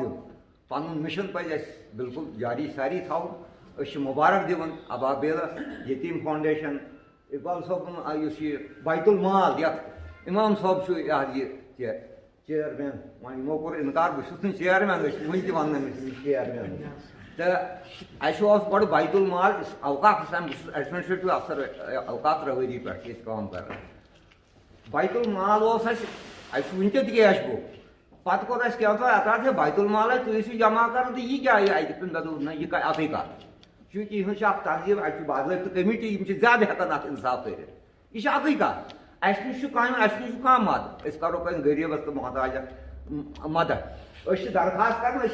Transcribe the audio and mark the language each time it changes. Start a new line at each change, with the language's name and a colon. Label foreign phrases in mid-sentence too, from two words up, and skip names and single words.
Kashmiri: دیُن پنُن مِشن پَزِ اَسہِ بِلکُل جاری ساری تھاوُن أسۍ چھِ مُبارک دِوان ابابیلس یتیٖم فاوُنڈیشن اقبال صٲبُن یُس یہِ بیت المال یتھ اِمام صٲب چھُ یہِ حظ یہِ چیرمین وۄنۍ یِمو کوٚر اِنکار بہٕ چھُس نہٕ چیرمین أسۍ چھِ وٕنہِ تہِ ونان أمِس یہِ چیرمین تہٕ اَسہِ اوس گۄڈٕ بیت المال اوقاف حسن بہٕ چھُس
English: administrative officer
Kashmiri: اوقاف رہٲری پٮ۪ٹھ چھِ أسۍ کٲم کران بیت المال اوس اَسہِ چھُ وٕنہِ تہِ کیش گوٚو پتہٕ کوٚر اَسہِ کیٛاہ تھوٚو اعتراض ہے بیت المال ہے تُہۍ ٲسِو جمع کران تہٕ یہِ کیٛاہ یہِ اَتہِ مےٚ دوٚپ نہ یہِ اَتھٕے کتھ چوٗنٛکہِ یِہٕنٛز چھِ اکھ تنظیٖم اَتہِ چھُ باضٲبطہٕ کٔمِٹی یِم چھِ زیادٕ ہٮ۪کان اَتھ اِنصاف کٔرِتھ یہِ چھِ اَکٕے کتھ اَسہِ نِش چھُ کامہِ اَسہِ نِش چھُ کانٛہہ مدد أسۍ کرو کٲنٛسہِ غریٖبس تہٕ محتاجس مدد أسۍ چھِ درخاست کران أسۍ